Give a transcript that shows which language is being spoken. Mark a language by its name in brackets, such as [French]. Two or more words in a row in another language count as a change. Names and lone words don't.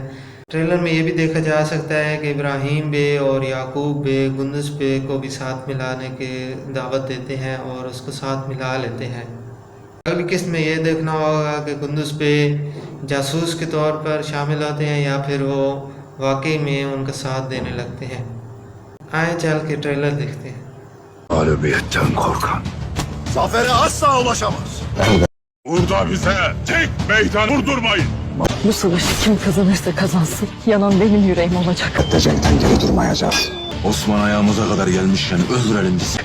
[Hindi] ट्रेलर में ये भी देखा जा सकता है कि इब्राहिम बे और याकूब बे गुंदस बे को भी साथ मिलाने की दावत देते हैं और उसको साथ मिला लेते हैं। अगली किस्त में ये देखना होगा कि गुंदस बे जासूस के तौर पर शामिल होते हैं या फिर वो वाकई में उनका साथ देने लगते हैं। आए चल के ट्रेलर देखते हैं। [Turkish] Mağlubiyetten korkan zafere asla ulaşamaz. Burada bize tek meydan vurdurmayın. Bu savaşı kim kazanırsa kazansın yanan benim yüreğim olacak. Edecekten geri durmayacağız. Osman ayağımıza kadar gelmişken öldürelim bizi.